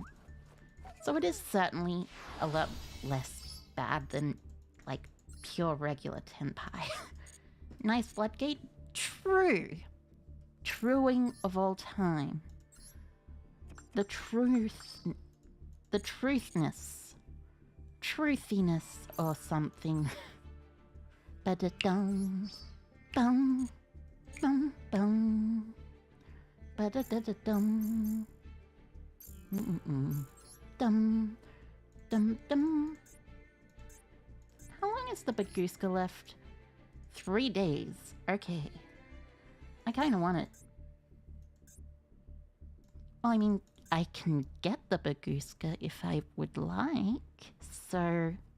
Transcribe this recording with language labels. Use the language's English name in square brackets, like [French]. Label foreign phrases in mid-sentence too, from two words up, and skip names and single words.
[English] So it is certainly a lot less bad than, like, pure regular 10 pie. Nice Floodgate? True. Truing of all time. The truth... The truthness. Truthiness or something. Ba-da-dum. Bum. Bum bum. Ba-da-da-da-dum. Dum. Dum dum. How long is the Baguska left? 3 days. Okay. I kinda want it. Well, I mean, I can get the Baguska if I would like, so...